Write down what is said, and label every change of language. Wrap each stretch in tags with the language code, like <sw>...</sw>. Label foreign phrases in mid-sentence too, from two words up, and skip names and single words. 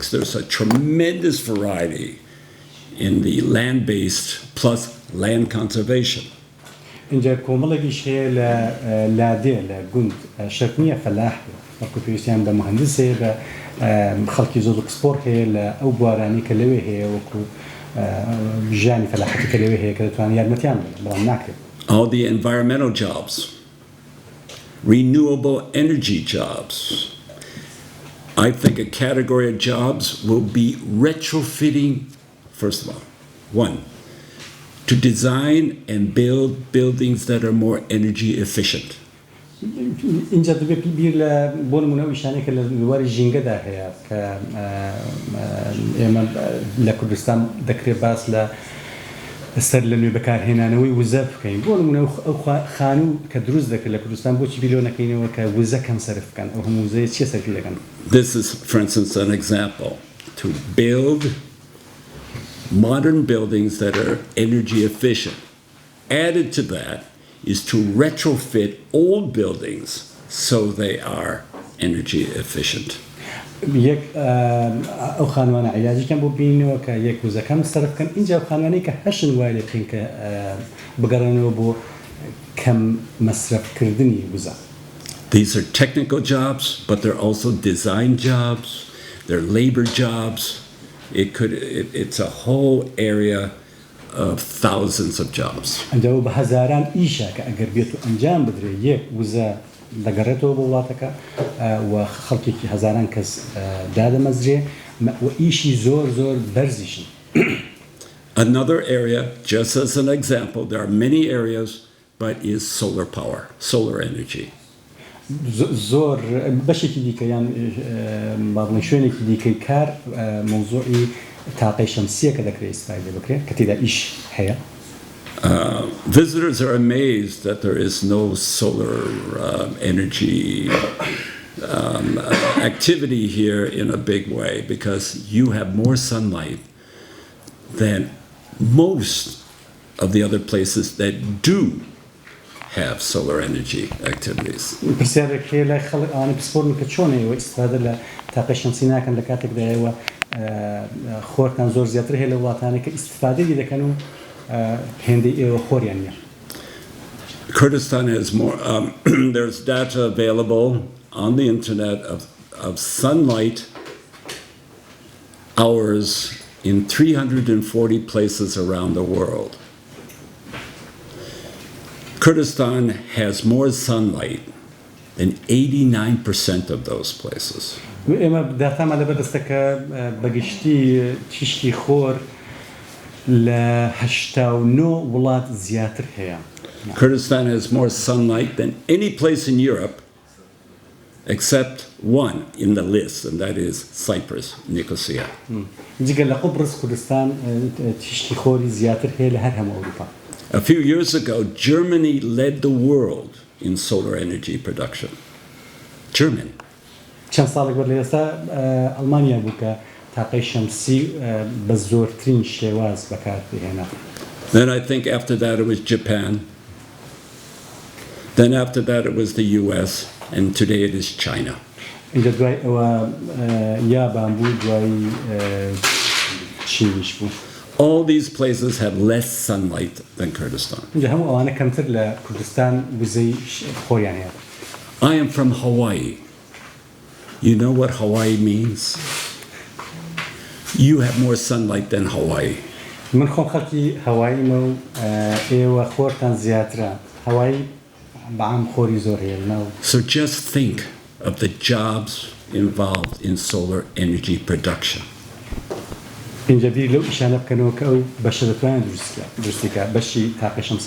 <en>There's a tremendous variety in the land-based plus land conservation.</en> <ckb>اینجا کۆمەڵێکیش هەیە لە لادێ لە گوند شەرت نییە فەلاح وەکو پێویستیان بە مهندس هەیە بە خەڵکی زۆر ئەکسپۆر هەیە لە ئەو بوارانی کە لەوێ هەیە وەکو ژیانی فەلاحەتی کە لەوێ هەیە کە دەتوانن یارمەتیان بدەن بەڵام ناکرێت.</ckb> <en>All the environmental jobs, renewable energy jobs. I think a category of jobs will be retrofitting, first of all, one, to design and build buildings that are more energy efficient.</en> <ckb>اینجا دەبێت بیر لە بۆ نمونە ئەو ئیشانەی کە لە دیواری ژینگەدا هەیە کە ئێمە لە کوردستان دەکرێت باس لە سەر لە نوێ بەکارهێنانەوەی وزە بکەین بۆ نمونە ئەو خانوو کە دروست دەکرێت لە کوردستان بۆچی بیرۆ نەکەینەوە کە وزە کەم سەرف بکەن ئەو هەموو وزەیە چیە سەرفی دەکەن.</ckb> <en>This is, for instance, an example. To build modern buildings that are energy efficient. Added to that is to retrofit old buildings so they are energy efficient.</en> <ckb>یەک ئەو خانوانە عیلاجیکەم بۆ بینەوە کە یەک وزەکەم سەرف بکەن اینجا ئەو خانوانەی کە هەشن وای لێ بکەین کە بگەڕێنەوە بۆ کەم مەسرفکردنی وزە.</ckb> <en>These are technical jobs, but they're also design jobs, they're labor jobs. It's a whole area of thousands of jobs.</en> <ckb>ئەنجا بە هەزاران ئیشە کە ئەگەر بێت و ئەنجام بدرێت یەک وزە دەگەڕێتەوە بۆ وڵاتەکە و خەڵکێکی هەزاران کەس دادەمەزرێ و ئیشی زۆر زۆر بەرزیشن.</ckb> <en>Another area, just as an example, there are many areas, but is solar power, solar energy.</en> <ckb>زۆر بەشێکی دیکە یان باڵێن شوێنێکی دیکەی کار مۆزوعی تاقەی شەمسیە کە دەکرێت ئیستفادە بکرێت کە تێدا ئیش هەیە.</ckb> <en>Visitors are amazed that there is no solar energy activity here in a big way because you have more sunlight than most of the other places that do have solar energy activities.</en> <ckb>پرسیارێک هەیە لای خەڵک ئەوانەی پسپۆرن کە چۆنەوە ئیستفادە لە تاقەی شەمسی ناکەن لە کاتێکدایەوە خۆرتان زۆر زیاتر هەیە لە وڵاتانێک کە ئیستفادەی دەکەن و هێندەی ئێوە خۆریان نییە.</ckb> <en>Kurdistan has more, there's data available on the internet of sunlight hours in 340 places around the world. Kurdistan has more sunlight than 89% of those places.</en> <ckb>ئێمە داتامان لەبەردەستە کە بەگشتی تیشکی خۆر لە 89 وڵات زیاتر هەیە.</ckb> <en>Kurdistan has more sunlight than any place in Europe except one in the list, and that is Cyprus, Nicosia.</en> <ckb>جگە لە قوبرس کوردستان تیشکی خۆری زیاتر هەیە لە هەر هەموو ئەوروپا.</ckb> <en>A few years ago, Germany led the world in solar energy production. Germany.</en> <ckb>چەند ساڵێک بەر لە ئێستا ئەڵمانیا بوو کە تاقەی شەمسی بە زۆرترین شێواز بەکاردهێنا.</ckb> <en>Then I think after that it was Japan. Then after that it was the US, and today it is China.</en> <ckb>اینجا دوای ئەوە یابان بوو دوای چینیش بوو.</ckb> <en>All these places have less sunlight than Kurdistan.</en> <ckb>اینجا هەموو ئەوانە کەمتر لە کوردستان وزەی خۆیان هەیە.</ckb> <en>I am from Hawaii. You know what Hawaii means? You have more sunlight than Hawaii.</en> <ckb>من خۆم خەڵکی هەواییمە و ئێوە خۆرتان زیاترە. هەوایی بەعام خۆری زۆر هەیە لەناو.</ckb> <en>So just think of the jobs involved in solar energy production.</en> <ckb>اینجا بیر لەو ئیشانە بکەنەوە کە ئەو بەشە دەتوانێت دروستیکە بەشی تاقەی شەمسی.</ckb>